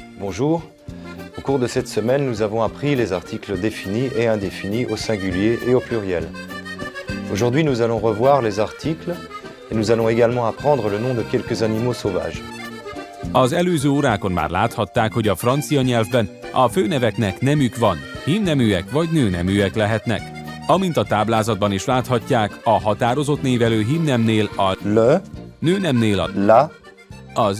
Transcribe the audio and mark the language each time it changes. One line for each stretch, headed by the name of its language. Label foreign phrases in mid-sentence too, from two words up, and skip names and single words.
French: bonjour. Au cours de cette semaine, nous avons appris les articles définis et indéfinis au singulier et au pluriel. Aujourd'hui, nous allons revoir les articles et nous allons également apprendre le nom de quelques animaux sauvages.
Hungarian: Az előző órákon már láthatták, hogy a francia nyelvben a főneveknek nemük van, hímneműek vagy nőneműek lehetnek. Amint a táblázatban is láthatják, a határozott névelő hímnemnél a
French: Le,
Hungarian: nőnemnél a
French: la
Hungarian: az